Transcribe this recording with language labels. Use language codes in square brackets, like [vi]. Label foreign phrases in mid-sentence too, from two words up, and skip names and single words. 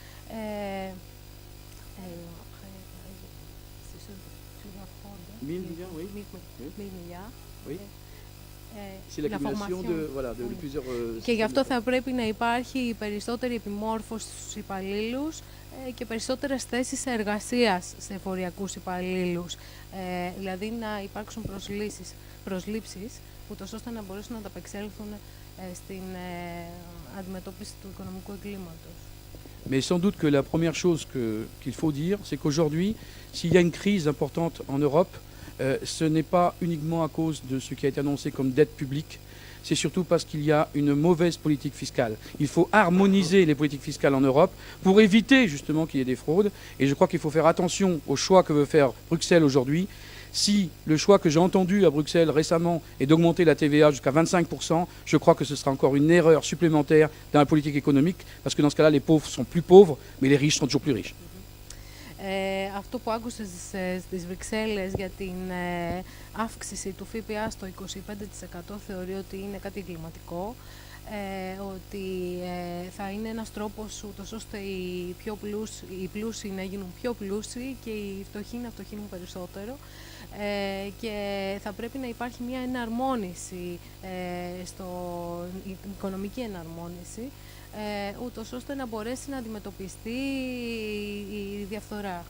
[el] Και γι' αυτό θα πρέπει να υπάρχει περισσότερη επιμόρφωση στους υπαλλήλους και περισσότερες θέσεις εργασίας σε εφοριακούς υπαλλήλους. Δηλαδή να υπάρξουν προσλήψεις, ούτως ώστε να μπορέσουν να ανταπεξέλθουν στην αντιμετώπιση του οικονομικού εγκλήματος. [fr] Mais sans doute que la première chose qu'il faut dire, c'est qu'aujourd'hui, s'il y a une crise importante en Europe, ce n'est pas uniquement à cause de ce qui a été annoncé comme dette publique, c'est surtout parce qu'il y a une mauvaise politique fiscale. Il faut harmoniser les politiques fiscales en Europe pour éviter justement qu'il y ait des fraudes. Et je crois qu'il faut faire attention au choix que veut faire Bruxelles aujourd'hui. Si le choix que j'ai entendu à Bruxelles récemment est d'augmenter la TVA jusqu'à 25%, je crois que ce sera encore une erreur supplémentaire dans la politique économique, parce que dans ce cas-là, les pauvres sont plus pauvres, mais les riches sont toujours plus riches. [el] Αυτό που άκουσες στις Βρυξέλλες για την αύξηση του ΦΠΑ στο 25% θεωρεί ότι είναι κάτι εγκληματικό, ότι θα είναι ένας τρόπος ούτως ώστε οι πλούσιοι να γίνουν πιο πλούσιοι και οι φτωχοί να φτωχύνουν περισσότερο και θα πρέπει να υπάρχει μια εναρμόνιση, οικονομική εναρμόνιση, ούτως ώστε να μπορέσει να αντιμετωπιστεί η διαφθορά.